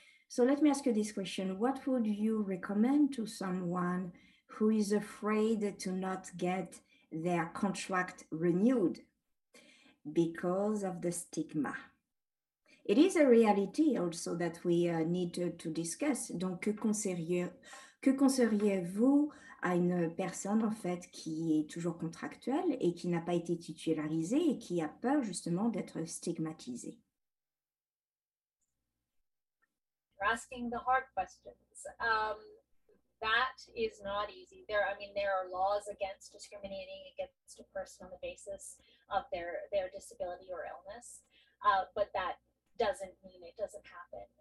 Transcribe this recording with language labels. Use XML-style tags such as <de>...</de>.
<en>So let me ask you this question. What would you recommend to someone who is afraid to not get their contract renewed because of the stigma? It is a reality also that we need to discuss.</en> <fr>Donc, que conseilleriez-vous à une personne en fait qui est toujours contractuelle et qui n'a pas été titularisée et qui a peur justement d'être stigmatisée?</fr> <en>You're asking the hard questions. That is not easy. There are laws against discriminating against a person on the basis of their disability or illness, but that doesn't mean it doesn't happen.</en>